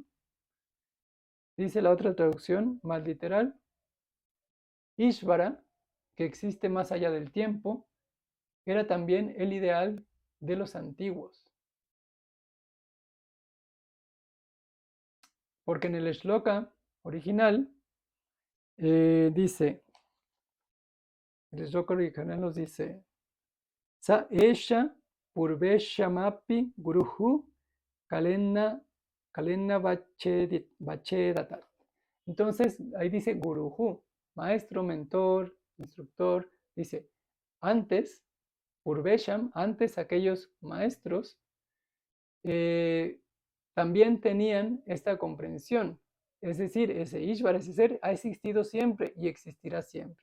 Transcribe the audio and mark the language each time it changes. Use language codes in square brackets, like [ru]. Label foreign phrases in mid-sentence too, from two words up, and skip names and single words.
[es] Dice la otra traducción, más literal, Ishvara, que existe más allá del tiempo, era también el ideal de los antiguos. Porque en el shloka original dice, el shloka original nos dice, [sa] Sa esha purveshamapi guruhu kalena vachedatat. [es] Entonces, ahí dice guruhu, maestro, mentor, instructor. Dice, antes, purvesham, antes aquellos maestros también tenían esta comprensión. Es decir, ese Ishvara, ese ser, ha existido siempre y existirá siempre.